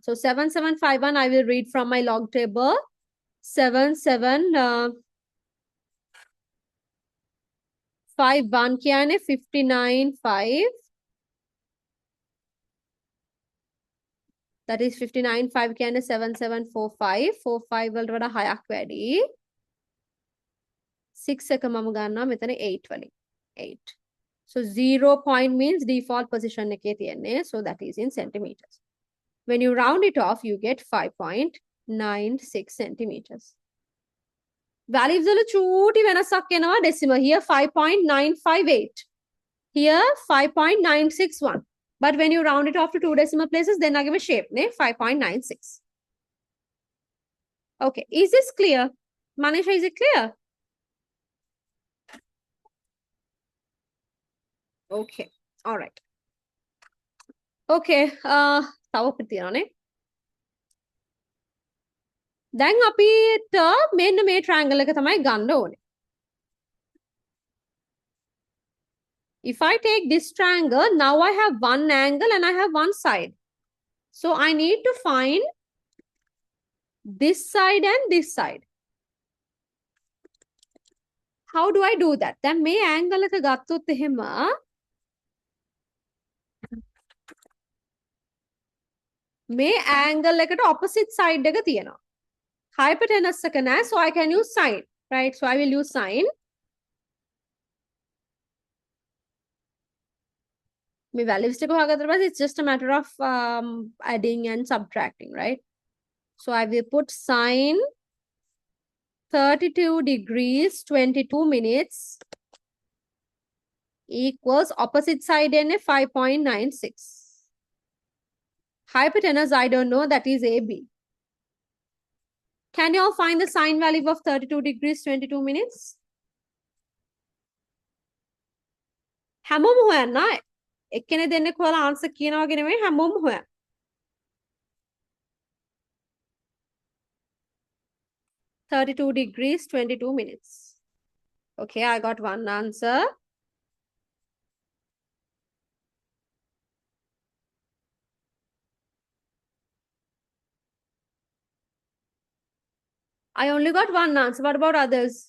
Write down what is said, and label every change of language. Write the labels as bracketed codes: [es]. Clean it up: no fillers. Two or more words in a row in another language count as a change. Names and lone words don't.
[en] So 7751 I will read from my log table. [si] 7751 කියන්නේ 59.5. [en] That is 59.5 කියන්නේ 7745. [si] 45 වලට වඩා 6ක් වැඩි. 6 එක මම ගන්නවා මෙතන 8 වලින්. 8. [en] So 0 point means default position [si] එකේ තියන්නේ. [en] So that is in centimeters. When you round it off, you get 5.96 centimeters. [si] Values වල චූටි වෙනසක් එනවා decimal. [en] Here 5.958. Here 5.961. But when you round it off to two decimal places, then I give a shape, ne? 5.96. Okay, is this clear? Manisha, is it clear? Okay, all right. [si] Okay, තව අපිට තියෙනවානේ. දැන් අපිට මෙන්න මේ triangle එක තමයි ගන්න ඕනේ. [en] If I take this triangle, now I have one angle and I have one side. So I need to find this side and this side. How do I do that? [si] දැන් මේ angle එක ගත්තොත් එහෙම මේ angle එකට [en] opposite side [si] එක තියෙනවා. Hypotenuse එක නෑ, [en] so I can use sine, right? So I will use sine. [si] මේ values ටික හොයාගත්තට පස්සේ [en] it's just a matter of adding and subtracting, right? So I will put sine 32 degrees 22 minutes equals opposite side in 5.96. Hypotenuse, I don't know, that is AB. Can you all find the sine value of 32 degrees 22 minutes? [si] හැමෝම හොයන්න. එක්කෙනෙක් දෙන්නෙක් හොයලා answer කියනවා වගේ නෙමෙයි හැමෝම හොයන්න. [en] 32 degrees 22 minutes. Okay, I got one answer. I only got one answer. What about others?